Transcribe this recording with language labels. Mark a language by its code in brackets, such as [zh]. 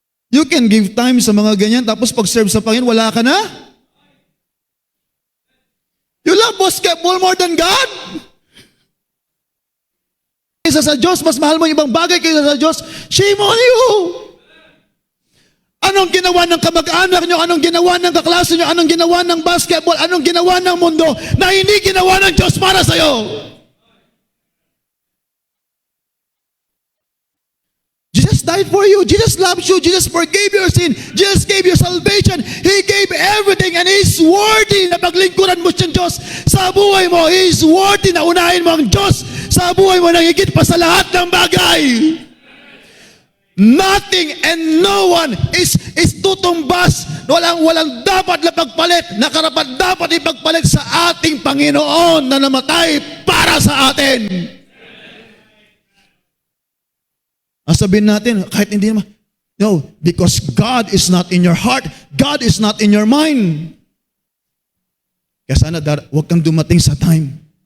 [en] You can give time [tl] sa mga ganyan, tapos pag-serve sa Panginoon, wala ka na? [en] You love basketball more than God? [tl] Kaysa sa Diyos, mas mahal mo yung ibang bagay kaysa sa Diyos, [en] shame on you! [tl] Anong ginawa ng kamag-anak nyo? Anong ginawa ng kaklase nyo? Anong ginawa ng basketball? Anong ginawa ng mundo na hindi ginawa ng Diyos para sa'yo? [en] Jesus died for you. Jesus loves you. Jesus forgave your sin. Jesus gave you salvation. He gave everything and He's worthy [tl] na paglingkuran mo siyang Diyos sa buhay mo. [en] He is worthy [tl] na unahin mo ang Diyos sa buhay mo na higit pa sa lahat ng bagay. [en] Nothing and no one is tutumbas. [tl] Walang dapat na pagpalit na karapat dapat ipagpalit sa ating Panginoon na namatay para sa atin. Ang sabihin natin, kahit hindi naman, [en] no, because God is not in your heart, God is not in your mind. [tl] Kaya sana huwag kang dumating sa time.